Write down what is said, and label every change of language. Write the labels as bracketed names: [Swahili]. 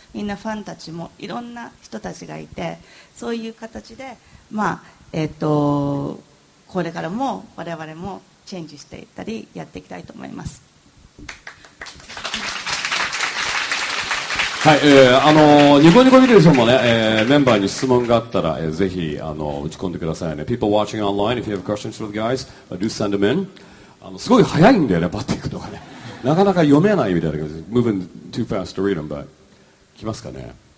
[Japanese] みんなファンたちもいろんな人たちがいて、そういう形で、まあこれからも我々もチェンジしていったりやっていきたいと思います。はい、ニコニコビデオさんもね、メンバーに質問があったら、ぜひ打ち込んでくださいね。 [English] People watching online, if you have questions for the guys, do send them in. [Japanese] すごい早いんだよね、バッティングとかね。なかなか読めないみたいな感じで、 [English] moving too fast to read them, [Japanese] but 来ますかね。